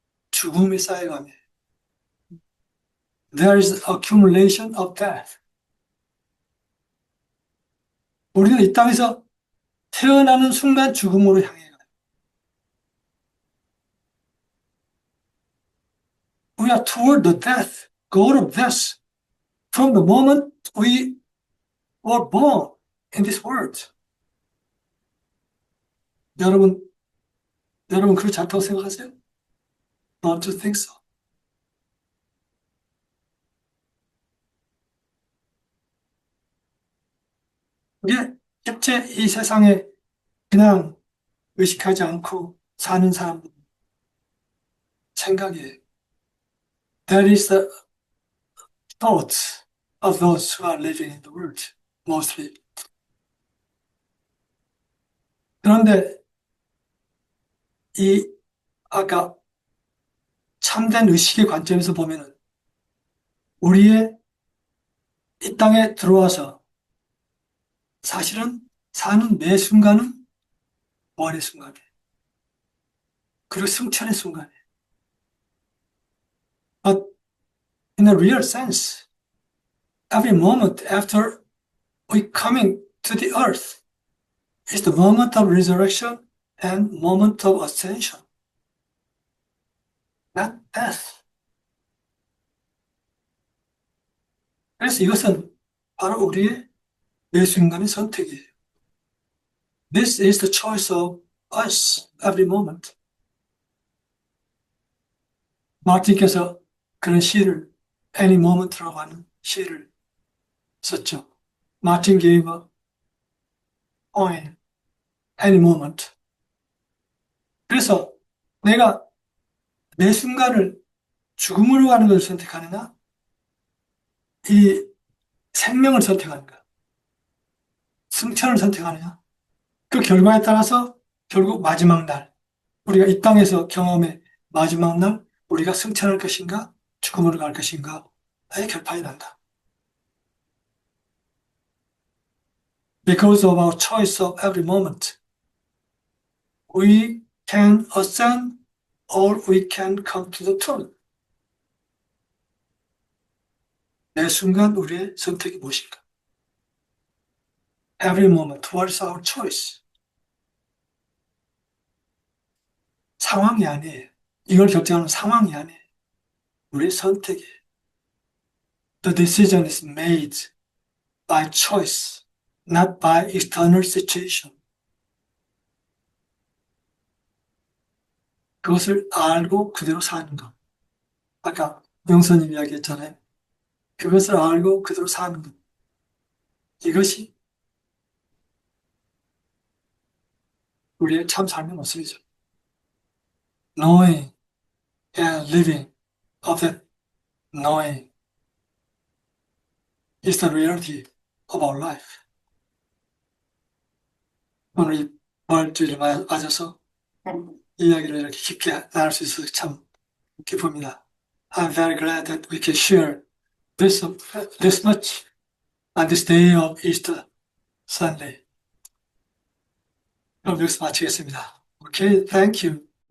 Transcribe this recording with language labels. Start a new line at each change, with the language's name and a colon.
Korean: 죽음이 쌓여가며
English: there is accumulation of death.
Korean: 우리는 이 땅에서 태어나는 순간 죽음으로 향해 가요.
English: we are toward the death, goal of death, from the moment we were born in this world.
Korean: 여러분 그렇지 않다고 생각하세요?
English: Don't you think so?
Korean: 그게 실제 이 세상에 그냥 의식하지 않고 사는 사람들 생각이에요.
English: That is the thoughts of those who are living in the world, mostly.
Korean: 그런데 이 아까 참된 의식의 관점에서 보면은 우리의 이 땅에 들어와서 사실은 사는 매 순간은 부활의 순간이에요. 그리고 승천의 순간이에요.
English: But in a real sense, every moment after we coming to the earth is the moment of resurrection and moment of ascension, not death.
Korean: 그래서 이것은 바로 우리의 매 순간의 선택이에요.
English: This is the choice of us every moment.
Korean: 마틴께서 그런 시를 Any Moment라고 하는 시를 썼죠.
English: Martin gave a poem, Any Moment.
Korean: 그래서 내가 매 순간을 죽음으로 가는 것을 선택하느냐, 이 생명을 선택하는가, 승천을 선택하느냐, 그 결과에 따라서 결국 마지막 날, 우리가 이 땅에서 경험의 마지막 날, 우리가 승천할 것인가, 죽음으로 갈 것인가, 의 결판이 난다.
English: Because of our choice of every moment, we can ascend or we can come to the truth.
Korean: 매 순간 우리의 선택이 무엇인가?
English: Every moment, what is our choice?
Korean: 상황이 아니에요. 이걸 결정하는 상황이 아니에요. 우리의 선택이에요.
English: The decision is made by choice, not by external situation.
Korean: 그것을 알고 그대로 사는 것. 아까 명선님 이야기했잖아요. 그것을 알고 그대로 사는 것. 이것이 우리의 참 삶의 모습이죠.
English: Knowing and living of that knowing is the reality of our life.
Korean: 오늘 이 부활주의를 맞아서 이야기를 이렇게 깊게 나눌 수 있어서 참 기쁩니다.
English: I'm very glad that we can share this much on this day of Easter Sunday.
Korean: 그럼 여기서 마치겠습니다.
English: Okay, thank you.